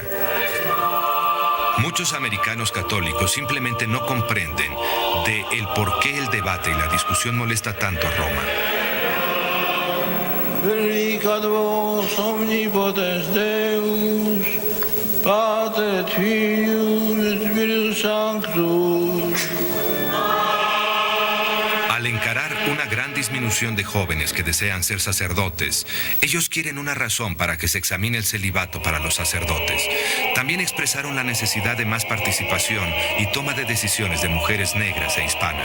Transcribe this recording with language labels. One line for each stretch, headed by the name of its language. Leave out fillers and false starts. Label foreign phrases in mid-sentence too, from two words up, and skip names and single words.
Spanish: Muchos americanos católicos simplemente no comprenden de el por qué el debate y la discusión molesta tanto a Roma.
Latin: Benedicat vos omnipotens Deus, Pater et Filius et Spiritus Sanctus.
Spanish: Al encarar una gran disminución de jóvenes que desean ser sacerdotes, ellos quieren una razón para que se examine el celibato para los sacerdotes. También expresaron la necesidad de más participación y toma de decisiones de mujeres negras e hispanas.